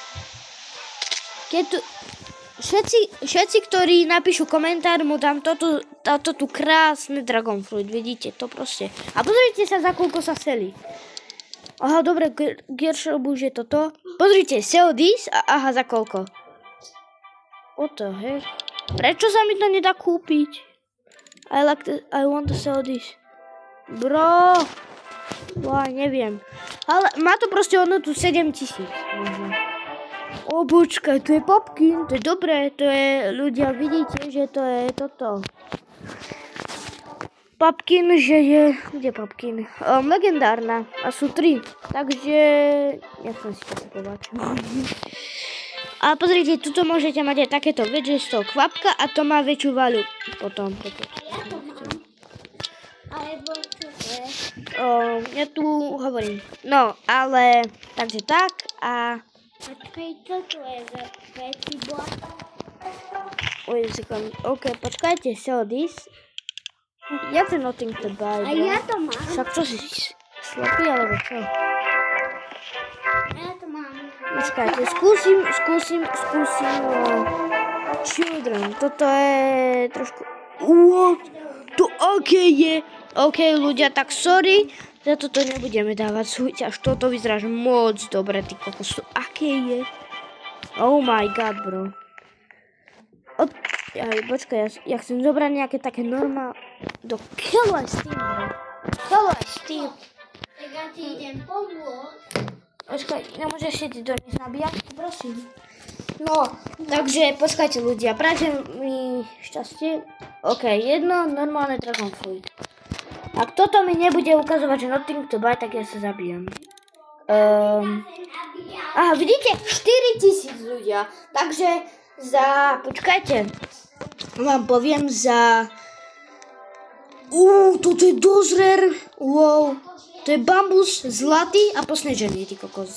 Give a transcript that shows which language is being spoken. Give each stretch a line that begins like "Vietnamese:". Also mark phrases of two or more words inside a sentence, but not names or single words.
Slovak: Všetci, ktorí napíšu komentár, mu dám táto tu krásne Dragon Fruit, vidíte to proste. A pozrite sa, za koľko sa selí. Aha, dobre, Gearshop už je toto. Pozrite,
English: sell this,
Slovak: aha, za koľko?
English: What the heck?
Slovak: Prečo sa mi to nedá kúpiť?
English: I want to sell this. Bro.
Slovak: Neviem. Ale má to proste hodnotu 7,000. O, počkaj, tu je Popkin, to je dobré, to je, ľudia, vidíte, že to je toto. Popkin, že je, kde Popkin? Legendárna, a sú 3, takže, nechcem si to kupovať. A pozrite, tuto môžete mať aj takéto väčšie z toho kvapka a to má väčšiu vaľu potom. Alebo čo to je? Ja tu hovorím, no, ale, takže tak a... Počkaj, čo to je za veci bola?
English: Wait a second. OK, počkajte, sell this.
Slovak: Ja chcem
English: nothing to buy.
Slovak: A ja to mám. Však čo si slepý, alebo čo? Ja to mám. Počkajte, skúsim children. Toto je trošku... What? To aké je? OK, ľudia, tak sorry. Za toto nebudeme dávať súťaž. Toto vyzerá moc dobre, ty kokos. Aké je?
English: Oh my god, bro.
Slovak: Počkaj, ja chcem zobrať nejaké také normálne... Do Killer Steam, bro. Killer Steam. Tak ja ti idem pomôcť. Počkaj, nemôžeš si do nich nabíjať, prosím. No, takže počkajte ľudia, prajem mi šťastie. OK, jedno normálne Dragon Fruit. Ak toto mi nebude ukazovať, že
English: nothing to buy,
Slovak: tak ja sa zabijem. Aha, vidíte? 4,000 ľudia. Takže počkajte. Vám poviem za... toto je dosť rare. Wow. To je bambus zlatý a posnežený, ty kokos.